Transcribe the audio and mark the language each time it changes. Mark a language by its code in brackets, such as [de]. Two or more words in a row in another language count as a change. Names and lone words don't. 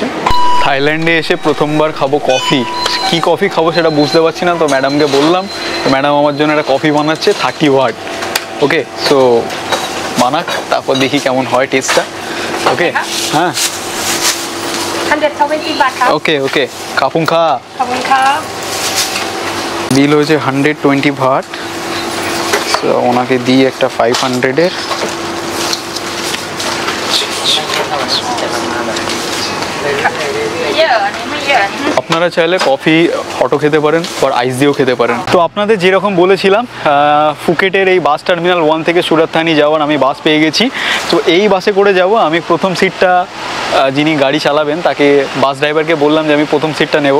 [bn] থাইল্যান্ডে এসে প্রথমবার খাবো কফি, কি কফি খাবো সেটা বুঝতে পারছি না, তো ম্যাডামকে বললাম, ম্যাডাম আমার জন্য একটা কফি বানাচ্ছে 30 ওয়াট। ওকে, সো বানাক, তারপর দেখি কেমন হয় টেস্টটা। ওকে, হ্যাঁ [th] 120 บาทครับ โอเค ขอบคุณ ค่ะ. ขอบคุณครับ [bn] বিল হয়েছে 120 ভাট। সো ওনাকে দিই একটা 500-এর। [th] เยอะอันนี้ไม่เยอะอันนี้ [bn] আপনারা চাইলে কফি হটও খেতে পারেন বা আইস দিয়েও খেতে পারেন। তো আপনাদের যেরকম বলেছিলাম ফুকেটের এই বাস টার্মিনাল 1 থেকে সুরাত থানি যাওয়ার আমি বাস পেয়ে গেছি। তো এই বাসে করে যাব। আমি প্রথম সিটটা যিনি গাড়ি চালাবেন তাকে বাস ড্রাইভারকে বললাম যে আমি প্রথম সিটটা নেব।